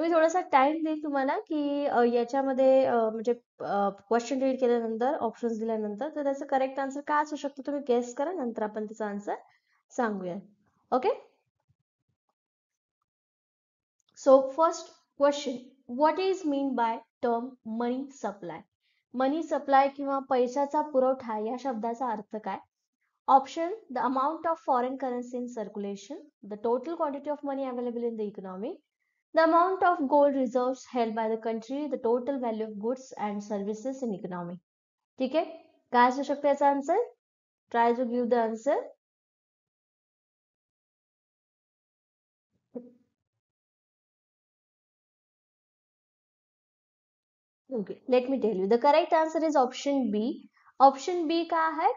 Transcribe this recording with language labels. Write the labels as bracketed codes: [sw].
[mr] मी थोडासा टाइम देईन तुम्हाला की याच्यामध्ये म्हणजे क्वेश्चन रीड केल्यानंतर ऑप्शन्स दिल्यानंतर तर त्याचं करेक्ट आन्सर काय असू शकतो तुम्ही गेस करा, नंतर आपण त्याचा आन्सर सांगूया. [en] Okay, so first question, what is mean by term money supply? [mr] Money supply किंवा पैशाचा पुरवठा या शब्दाचा अर्थ काय? [en] Option, the amount of foreign currency in circulation, the total quantity of money available in the economy, the amount of gold reserves held by the country, the total value of goods and services in economy. [mr] ठीक आहे, काय असू शकतं याचा answer? [en] Try to give the answer. Okay, let me tell you the correct answer is option B. [mr] Option बी का आहे?